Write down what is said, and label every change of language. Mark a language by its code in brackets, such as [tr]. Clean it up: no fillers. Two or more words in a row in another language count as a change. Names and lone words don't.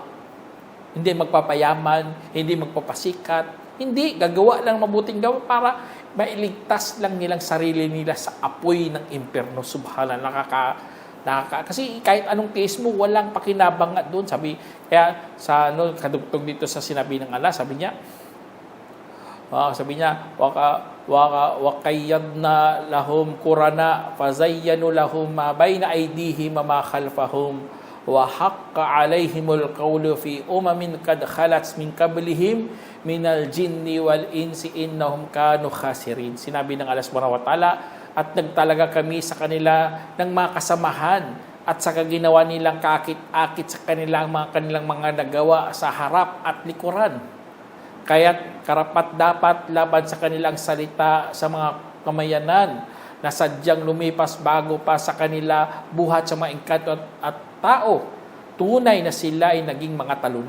[tl] Hindi magpapayaman, hindi magpapasikat, hindi, gagawa lang mabuting gawa para mailigtas lang nilang sarili nila sa apoy ng impyerno. Subhanallah, kasi kahit anong tiis mo, walang pakinabang nga doon. Kaya kadugtong dito sa sinabi ng Allah, sabi niya, [ar] وقيضنا لهم قرناء فزينوا لهم ما بين أيديهم وما خلفهم وحق عليهم القول في أمم قد خلت من قبلهم من الجن والإنس إنهم كانوا خاسرين. Sinabi ng الله سبحانه وتعالى, [tl] at nagtalaga kami sa kanila ng mga kasamahan at sa kaginawa nilang kakit-akit sa kanilang mga nagawa sa harap at likuran. Kaya't karapat-dapat laban sa kanilang salita sa mga kamayanan na sadyang lumipas bago pa sa kanila buhat sa mga engkanto at tao tunay na sila ay naging mga talunan.